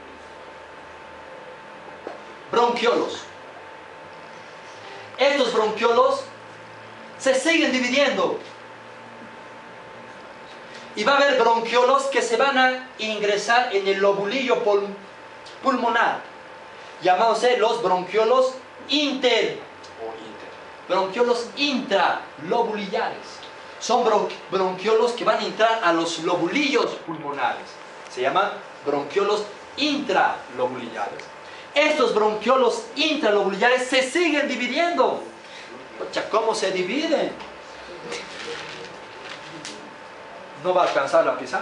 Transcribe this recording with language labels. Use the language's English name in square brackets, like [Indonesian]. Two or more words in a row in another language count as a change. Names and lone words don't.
[Spanish] Bronquiolos. Estos bronquiolos se siguen dividiendo. Y va a haber bronquiolos que se van a ingresar en el lobulillo pulmonar, llamados los bronquiolos bronquiolos intralobulillares. Son bronquiolos que van a entrar a los lobulillos pulmonares. Se llaman bronquiolos intralobulillares. Estos bronquiolos intralobulillares se siguen dividiendo. ¿Cómo se dividen? No va a alcanzar la pizarra.